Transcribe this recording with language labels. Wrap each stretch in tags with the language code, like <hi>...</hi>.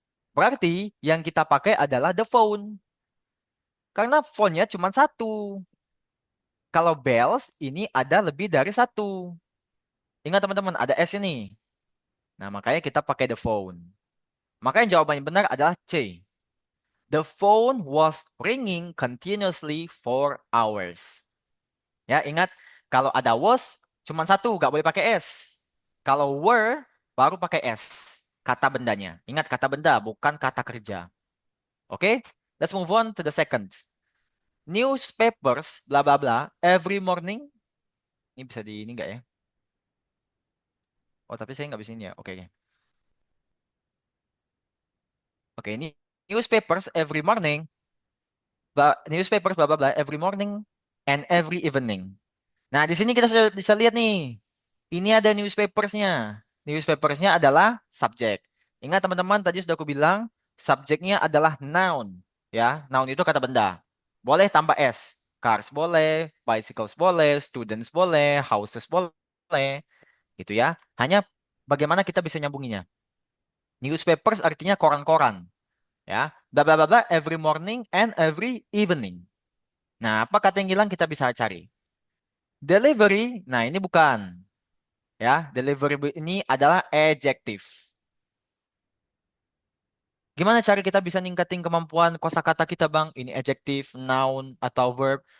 <id>Berarti yang kita pakai adalah the phone. Karena phone-nya cuma satu. Kalau bells ini ada lebih dari satu. Ingat teman-teman, ada S ini. Nah, makanya kita pakai the phone. Maka yang jawaban yang benar adalah C.</id> <en>The phone was ringing continuously for hours.</en> <id>Ya, ingat kalau ada was cuma satu, nggak boleh pakai S. Kalau were baru pakai S. Kata bendanya. Ingat kata benda, bukan kata kerja. Oke?</id> <en>Let's move on to the second. Newspapers, bla bla bla, every morning.</en> <id>Ini bisa di ini nggak ya? Oh, tapi saya nggak bisa ini ya. Oke. Oke, ini</id> <en>newspapers every morning newspapers bla bla bla every morning and every evening.</en> <id>Nah, di sini kita sudah bisa lihat nih. Ini ada newspapersnya. Newspapersnya adalah subjek. Ingat teman-teman, tadi sudah aku bilang subjeknya adalah noun. Ya, noun itu kata benda. Boleh tambah s. Cars boleh, bicycles boleh, students boleh, houses boleh. Gitu ya. Hanya bagaimana kita bisa nyambunginya. Newspapers artinya koran-koran.</id> <en>Ya, bla bla bla bla every morning and every evening.</en> <id>Nah, apa kata yang hilang kita bisa cari. Delivery, nah ini bukan. Ya, delivery ini adalah adjective. Gimana cara kita bisa ningkatin kemampuan kosakata kita, Bang? Ini adjective, noun, atau verb.</id>